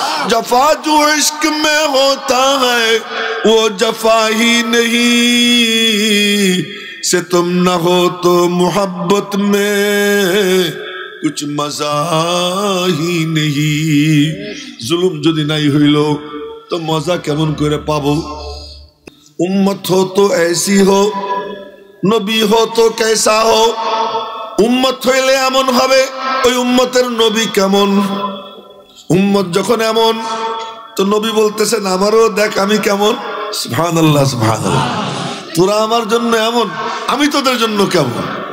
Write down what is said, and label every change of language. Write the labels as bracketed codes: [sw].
[hi] जफा जो इश्क में होता है वो जफा ही नहीं, से तुम न हो तो मोहब्बत में कुछ मजा ही नहीं। [bn] जुलुम যদি নাই হইল তো মজা কেমন করে পাবো? [hi] उम्मत हो तो ऐसी हो, নবী हो तो कैसा हो। [bn] উম্মত হইলে এমন হবে, ওই উম্মতের নবী কেমন। উম্মত যখন এমন, তো নবী বলতেছেন আমারও দেখ আমি কেমন। সুবহানাল্লাহ সুবহানাল্লাহ, তোরা আমার জন্য এমন, আমি তোদের জন্য কেমন।